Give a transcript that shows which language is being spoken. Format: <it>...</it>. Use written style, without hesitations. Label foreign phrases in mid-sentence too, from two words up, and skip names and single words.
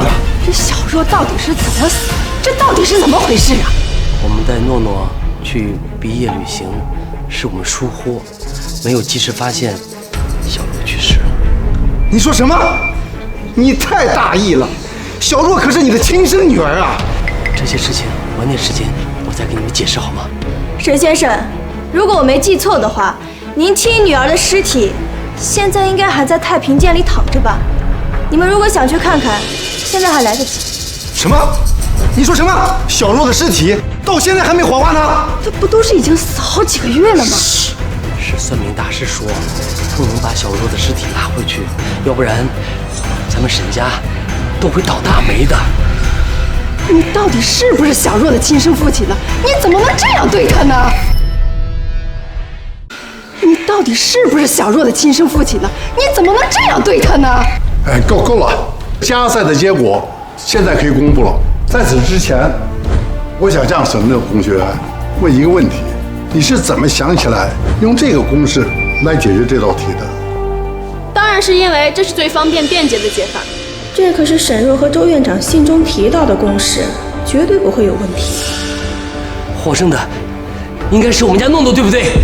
<zh>這小若到底是怎麼死？這到底是怎麼回事啊？我們帶諾諾去畢業旅行，是我們疏忽，沒有及時發現小若去世了。你說什麼？你太大意了！小若可是你的親生女兒啊！這些事情晚點時間我再給你們解釋好嗎？沈先生，如果我沒記錯的話，您親女兒的屍體現在應該還在太平間裡躺着吧？你們如果想去看看，現在還來得及。什麼？你說什麼？小若的屍體到現在還沒火化呢？這不都是已經死好幾個月了嗎？是算命大師說，不能把小若的屍體拉回去，要不然咱們沈家都會倒大霉的。你到底是不是小若的親生父親呢？你怎麼能這樣對她呢？你到底是不是小若的親生父親呢？你怎麼能這樣對她呢？哎，夠了！加賽的結果現在可以公布了。在此之前，我想向沈樂同學問一個問題：你是怎麼想起來用這個公式來解決這道題的？當然是因為這是最方便便捷的解法。這可是沈若和周院長信中提到的公式，絕對不會有問題。獲勝的應該是我們家諾諾，對不對？</zh>